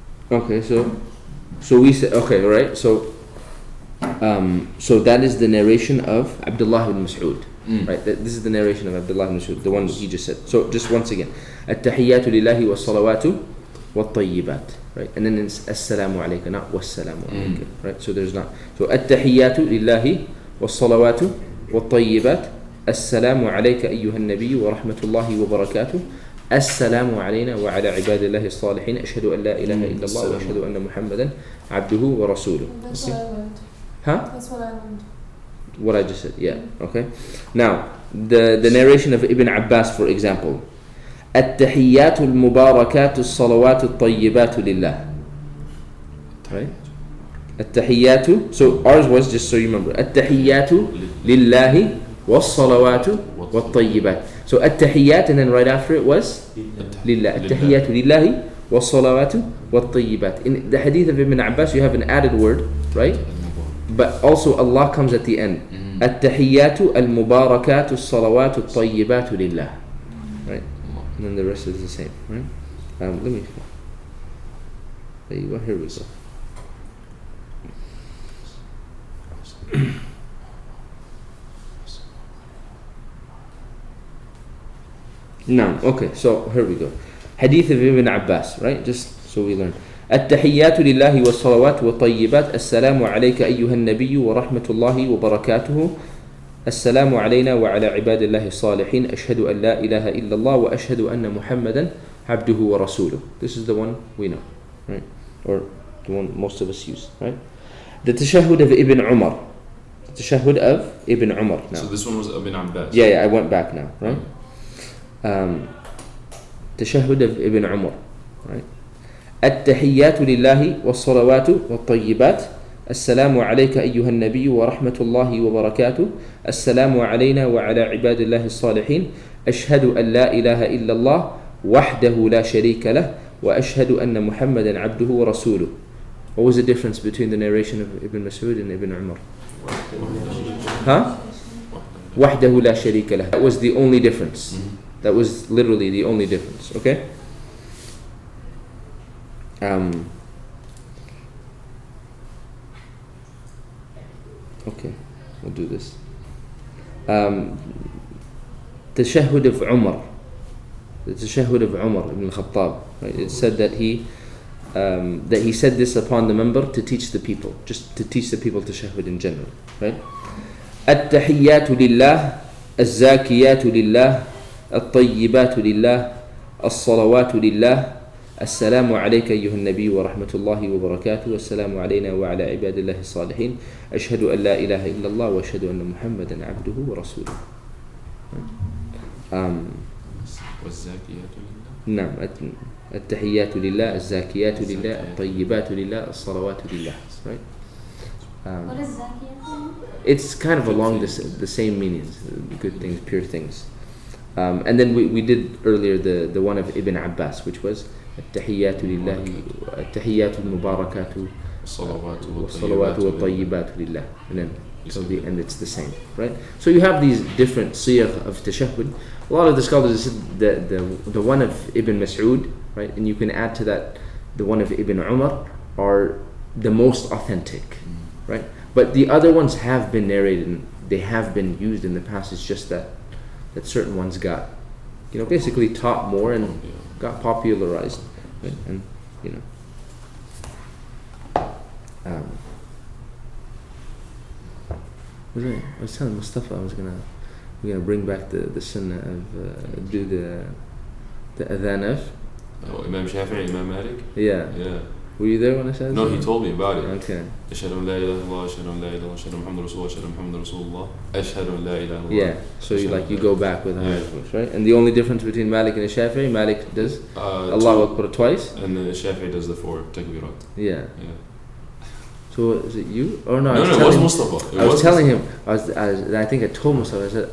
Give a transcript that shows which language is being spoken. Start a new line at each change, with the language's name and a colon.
English: Okay, so we say okay, right? So that is the narration of Abdullah ibn Mas'ud, right? This is the narration of Abdullah ibn Mas'ud, the one that he just said. So just once again,
Arabic: التحيات لله والصلوات والطيبات,
English: right? And then it's
Arabic: السلام عليك,
English: not
Arabic: والسلام عليك,
English: right? So there's not.
Arabic: So التحيات لله والصلوات والطيبات السلام عليك أيها النبي ورحمة الله وبركاته السلام علينا وعلى عباد الله الصالحين أشهد أن لا إله إلا الله وأشهد أن محمدا عبده ورسوله.
English: That's what I learned. Huh? That's what I learned. What I just said, yeah. Okay. Now, the narration of Ibn Abbas, for example,
Arabic: التحيات المباركات الصلوات الطيبات لله.
English: Right? التحيات. So ours was, just so you remember,
Arabic: التحيات لله والصلوات والطيبات.
English: So التحيات, and then right after it was لله.
Arabic: التحيات لله والصلوات والطيبات.
English: In the hadith of Ibn Abbas, you have an added word, right? But also Allah comes at the end.
Arabic: التحيات المباركات الصلوات الطيبات لله.
English: Right? And then the rest is the same, right? Let me. There you go. Here we go. No, okay, so here we go. Hadith of Ibn Abbas, right? Just so we learn.
Arabic: التحيات لله والصلوات والطيبات السلام عليك أيها النبي ورحمة الله وبركاته السلام علينا وعلى عباد الله الصالحين أشهد أن لا إله إلا الله وأشهد أن محمدا عبده ورسوله.
English: This is the one we know, right? Or the one most of us use, right? The tashahhud of Ibn Umar. The tashahhud of Ibn Umar. Now. So this one was Ibn Abbas. Yeah, I went back now, right? Tashahhud of Ibn Umar, right?
Arabic: التحيات لله والصلوات والطيبات السلام عليك أيها النبي ورحمة الله وبركاته السلام علينا وعلى عباد الله الصالحين أشهد أن لا إله إلا الله وحده لا شريك له وأشهد أن محمدا عبده ورسوله.
English: What was the difference between the narration of Ibn Mas'ud and Ibn Umar?
Arabic: Huh? وحده لا شريك له.
English: That was the only difference. That was literally the only difference. Okay? Okay, we'll do this. Tashahhud of Umar. The tashahhud of Umar ibn al-Khattab. Right? It said that he said this upon the minbar to teach the people, just to teach the people tashahhud in general. Right?
Arabic: التحيات لله الزاكيات لله الطيبات لله الصلوات لله السلام عليك أيها النبي ورحمة الله وبركاته والسلام علينا وعلى عباد الله الصالحين أشهد أن لا إله إلا الله وأشهد أن محمدا عبده ورسوله. والزاكيات لله. نعم التحيات لله الزاكيات لله الطيبات لله الصلوات لله.
English: Right? What is zakiyat? It's kind of along the same meanings, good things, pure things. And then we did earlier the one of Ibn Abbas, which was
Arabic: التحيات لله التحيات المباركات والصلوات والطيبات لله,
English: and then till the end it's the same, right? So you have these different siyagh of tashahhud. A lot of the scholars said the one of Ibn Mas'ud, right, and you can add to that the one of Ibn Umar are the most authentic, right? But the other ones have been narrated and they have been used in the past. It's just that certain ones got, basically taught more and got popularized, right? And I was telling Mustafa we're gonna bring back the sunnah of do the adhan of Imam Shafi'i, Imam Malik. Yeah. Were you there when I said No, that? he told me about it. Okay.
Arabic: أشهد أن لا إله إلا الله أشهد أن لا إله إلا الله أشهد أن محمد رسول الله أشهد أن محمد رسول الله أشهد أن لا إله إلا الله.
English: Yeah. So you go back with higher voice, right? And the only difference between Malik and Shafi'i, Malik does Allahu Akbar twice, and the Shafi'i does the 4 takbirat. Yeah. So is it you or no? No, it was Mustafa. I was telling him. I think I told Mustafa.